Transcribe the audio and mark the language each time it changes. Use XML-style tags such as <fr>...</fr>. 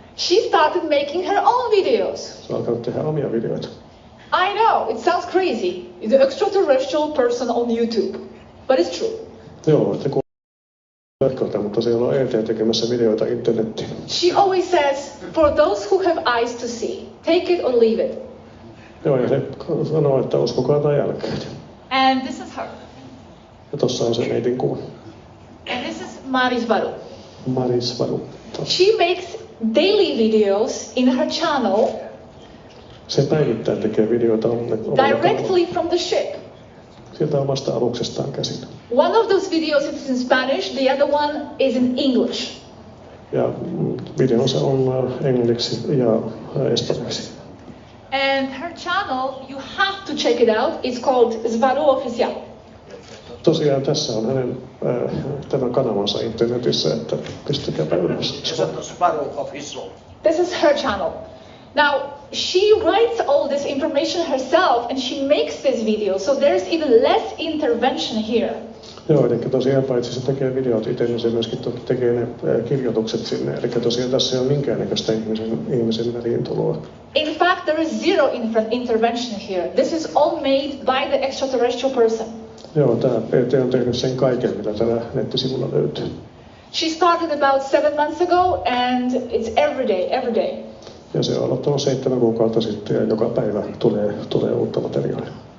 <en>She started making her own videos.</en> <fi>Se on alkanut tehdä omia videoita.</fi> <en>I know, it sounds crazy. The extraterrestrial person on YouTube. But it's true.</en> <fi>Joo, se kuulostaa, mutta siellä on ET tekemässä videoita internettiin.</fi> <en>She always says, for those who have eyes to see, take it or leave it.</en> <fi>Joo, ja se sanoo, että uskokaa tai älkää.</fi> <en>And this is her.</en> <fi>Ja tossa on se neitin kuva.</fi> <en>And this is Maris Varu. Maris Varu. She makes daily videos in her channel.</en> <fi>Se päivittäin tekee videoita</fi> <en>directly from the ship.</en> <fi>Sieltä omasta aluksestaan käsin.</fi> <en>One of those videos is in Spanish, the other one is in English.</en> <fi>Ja videonsa on englanniksi ja espanjaksi.</fi> <en>And her channel, you have to check it out. It's called Zvaru Oficial.</en> <fi>Tosiaan tässä on hänen tämä kanavansa internetissä, että pistäkääpä ylös.</fi> <en>Zvaru Official. This is her channel. Now, she writes all this information herself and she makes this video, so there's even less intervention here.</en> <fi>Joo, eli tosiaan paitsi se tekee videot itse, niin se myöskin tekee ne kirjoitukset sinne. Eli tosiaan tässä ei ole minkäännäköistä ihmisen väliintuloa.</fi> <en>In fact, there is zero intervention here. This is all made by the extraterrestrial person.</en> <fi>Joo, tämä PT on tehnyt sen kaiken, mitä tällä nettisivulla löytyy.</fi> <en>She started about 7 months ago and it's every day.</en> <fi>Ja se on aloittanut 7 kuukautta sitten ja joka päivä tulee uutta materiaalia.</fi>